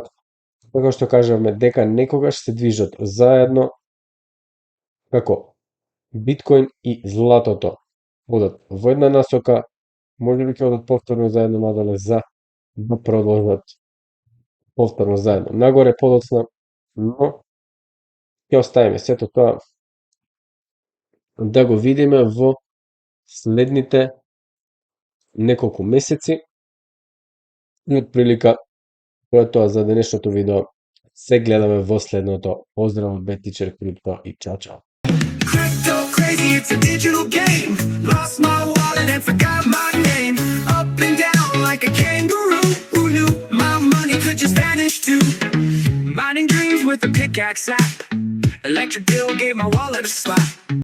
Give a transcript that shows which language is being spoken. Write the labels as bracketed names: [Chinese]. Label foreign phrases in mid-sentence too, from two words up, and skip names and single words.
[Macedonian] како што кажавме, дека некогаш се движат заедно, како биткоин и златото одат во една насока, можеби ќе одат повторно заедно надале за да продолжат повторно заедно нагоре подоцна, но ќе оставиме сето тоа да го видиме во следните неколку месеци. И отприлика тоа е тоа за денешното видео. Се гледаме во следното. Поздрав од Бет Тичер Крипто и чао чао. [English] Crypto crazy, it's a digital game. Lost my wallet and forgot my name. Up and down like a kangaroo. Who knew my money could just vanish too? Mining dreams with a pickaxe app. Electric bill gave my wallet a slap.